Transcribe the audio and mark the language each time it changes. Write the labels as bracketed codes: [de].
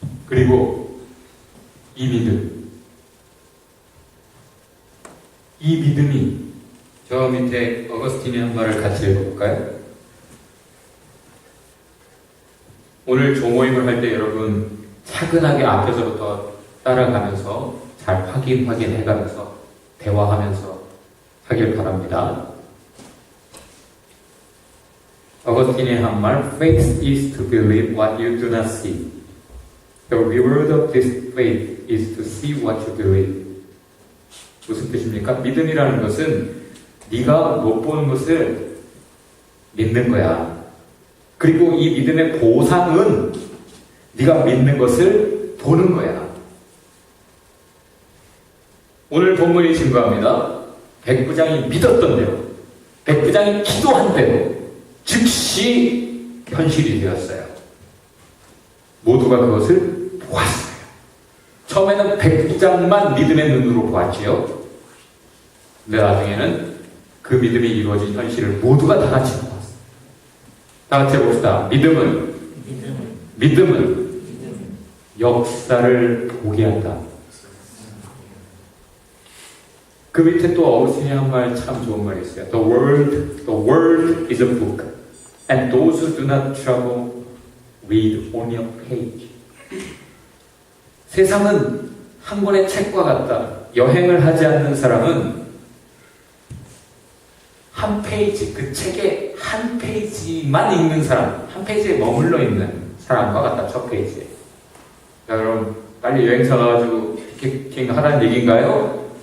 [ko] 그리고 이 믿음이 저 밑에 어거스틴의 한 말을 같이 읽어볼까요? 오늘 조모임을 할 때 여러분 차근하게 앞에서부터 따라가면서 잘 확인해가면서 대화하면서 하길 바랍니다. 어거스틴의 한 말, [en] Faith is to believe what you do not see. The reward of this faith is to see what you believe. [ko] 무슨 뜻입니까? 믿음이라는 것은 네가 못 보는 것을 믿는 거야. 그리고 이 믿음의 보상은 네가 믿는 것을 보는 거야. 오늘 본문이 증거합니다. 백부장이 믿었던 대로, 백부장이 기도한 대로 즉시 현실이 되었어요. 모두가 그것을 보았어요. 처음에는 백부장만 믿음의 눈으로 보았지요. 근데 나중에는 그 믿음이 이루어진 현실을 모두가 다 같이 보았어요. 다 같이 해봅시다. 믿음은 역사를 보게 한다. 그 밑에 또 어거스틴이 한 말 참 좋은 말이 있어요. [en] The world is a book, and those who do not travel read only a page. [ko] 세상은 한 권의 책과 같다. 여행을 하지 않는 사람은 한 페이지, 그 책의 한 페이지만 읽는 사람, 한 페이지에 머물러 있는 사람과 같다. 첫 페이지에. 자, 그럼 빨리 여행사 가가지고 티켓팅 하라는 얘기인가요?